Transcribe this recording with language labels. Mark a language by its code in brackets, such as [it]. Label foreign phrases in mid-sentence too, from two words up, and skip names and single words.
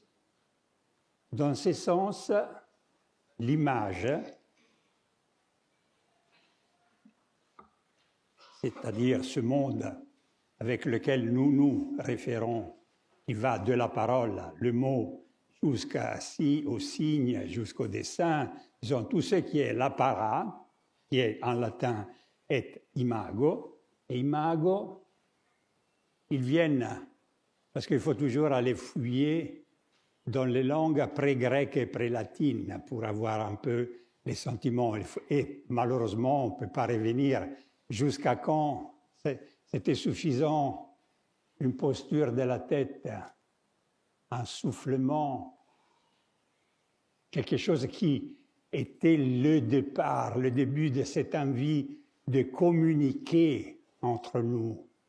[fr] Dans ce sens, l'image, c'est-à-dire ce monde avec lequel nous nous référons, qui va de la parole, le mot, au signe, jusqu'au dessin, disons tout ce qui est l'apparat, qui est en latin est imago, et imago, ils viennent, parce qu'il faut toujours aller fouiller dans les langues pré-grecques et pré-latines pour avoir un peu les sentiments. Et malheureusement, on ne peut pas revenir jusqu'à quand c'était suffisant une posture de la tête, un soufflement, quelque chose qui était le départ, le début de cette envie de communiquer entre nous.